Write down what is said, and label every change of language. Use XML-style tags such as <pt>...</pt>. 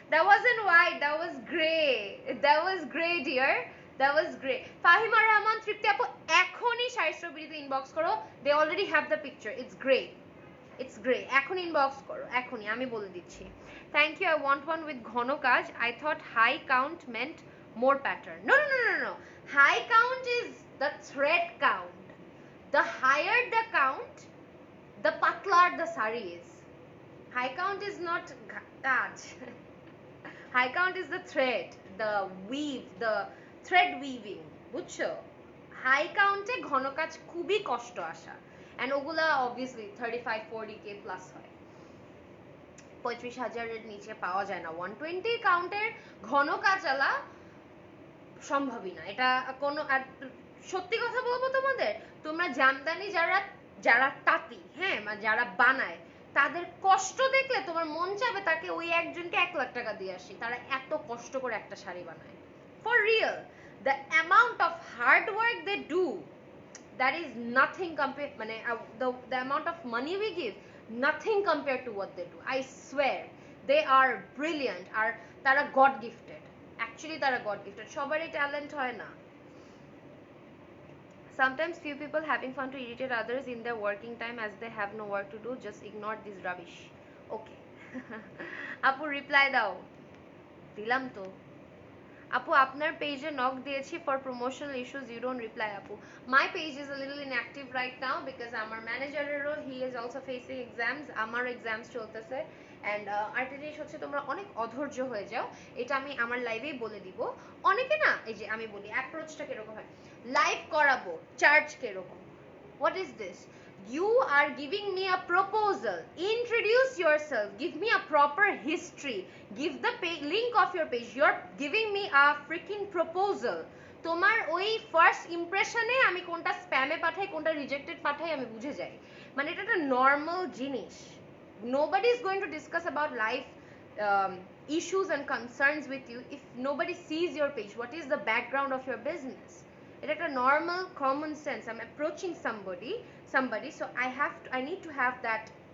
<en>That wasn't white, that was grey, that was grey dear, that was grey. Fahima Rahman Tripti আপু,</en> <bn>এখনই sari স্ট্রবেরিতে inbox করো,</bn> <en>They already have the picture, it's grey, it's grey.</en> <bn>এখন inbox করো, এখনই, আমি বলে দিচ্ছি।</bn> <en>thank you, I want one with</en> <bn>ঘন কাজ,</bn> <en>I thought high count meant more pattern. No, no, no, no, no. High count is the thread count. The higher the count, the patlar the sari is. High count is not kaj. High count is the thread, the weave, the thread weaving.</en> <bn>বুঝছো? High কাউন্টে ঘন কাজ খুবই কষ্ট আসা, and ওগুলা obviously 35-40k plus হয়, 35,000-এর নিচে পাওয়া যায় না। 120 কাউন্টের ঘন কাজালা সম্ভবই না, এটা কোনো। আর সত্যি কথা বলবো তোমাদের, তোমরা জামদানি যারা তাঁতি, হ্যাঁ, যারা বানায়, তাদের কষ্ট দেখলে তোমার মন চাবে তাকে ওই একজনকে 1 লাখ টাকা দিয়ে আসি, তারা এত কষ্ট করে একটা শাড়ি বানায়।</bn> <en>For real, the amount of hard work they do, that is nothing compared, মানে the amount of money we give, nothing compared to what they do. I swear they are brilliant, আর তারা god gifted, actually তারা god gifted,</en> <bn>সবারই talent হয় না।</bn> <en>Sometimes few people having fun to irritate others in their working time as they have no work to do, just ignore this rubbish.</en> <bn>Okay. আপু reply দাও। দিলাম তো। আপু আপনার পেজে নক দিয়েছি</bn> <en>for promotional issues, you don't reply</en> <bn>আপু।</bn> <en>my page is a little inactive right now because</en> <bn>আমার ম্যানেজারেরও</bn> <en>he is also facing exams,</en> <bn>আমারও এক্সামস চলতেছে। অ্যান্ড আরেকটা জিনিস হচ্ছে, তোমরা অনেক অধৈর্য হয়ে যাও, এটা আমি আমার লাইভেই বলে দিব। অনেকে না, এই যে আমি বলি অ্যাপ্রোচটা কিরকম হয়, লাইভ করাবো, চার্জ কিরকম,</bn> <en>what is this? You are giving me a proposal, introduce yourself, give me a proper history, give the link of your page, you're giving me a freaking proposal,</en> <bn>তোমার ওই ফার্স্ট ইমপ্রেশনে আমি কোনটা স্প্যামে পাঠাই কোনটা rejected পাঠাই আমি বুঝে যাই মানে এটা একটা নর্মাল জিনিস</bn> <en>nobody is going to discuss about life issues and concerns with you if nobody sees your page what is the background of your business</en> <bn>এটা একটা normal common sense</bn> <en>I'm approaching somebody so I need to have that</en>